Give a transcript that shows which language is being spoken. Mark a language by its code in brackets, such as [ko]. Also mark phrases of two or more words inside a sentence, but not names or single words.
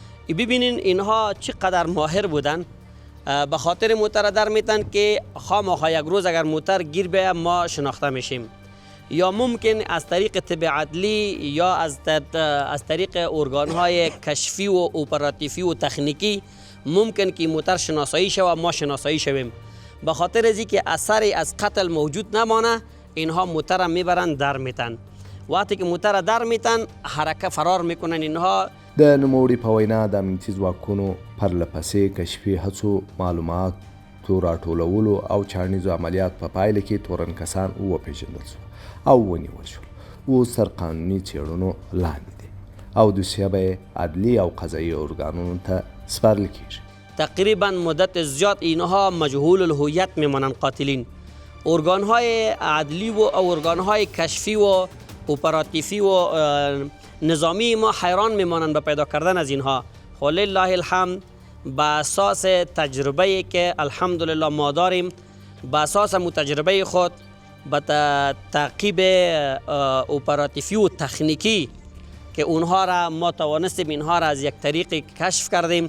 [fa] ببینین اینها چقدر ماهر بودن، به خاطر موتر در میتن که خامخا یک روز اگر موتر گیر بیاید ما شناخته میشیم، یا ممکن از طریق طب عدلی یا از طریق ارگانهای کشفی و اپراتیفی و تکنیکی ممکن که موتر شناسایی شود و ما شناسایی شویم. به خاطر از اینکه اثری از قتل موجود نمانه اینها موتر را میبرن در میتن. وقتی که موتر را در میتن حرکت فرار میکنن. اینها [ps] د نوموړي په وینا د امنیتي ځواکونو پرلپسې کشفي هڅو معلوماتو راټولولو او چاڼیزو عملیات په پایله کې تورن کسان وپېژندل شول او ونیول شول. اوس تر قانوني څېړنو لاندې دي او دوسیه به عدلي او قضایي ارګانونو ته سپارل کیږي. [fa] تقریبا مدت زیاد اینها مجهول الهویت میمانند قاتلین. ارگانهای عدلی و ارگانهای کشفی و اپراتیفی و نظامی ما حیران میمانند به پیدا کردن از اینها. [ar] ولله الحمد [fa] با اساس تجربه که الحمدلله ما داریم، با اساس تجربه خود به تعقیب اپراتیفی و تکنیکی که اونها را ما توانستیم اینها را از یک طریق کشف کردیم.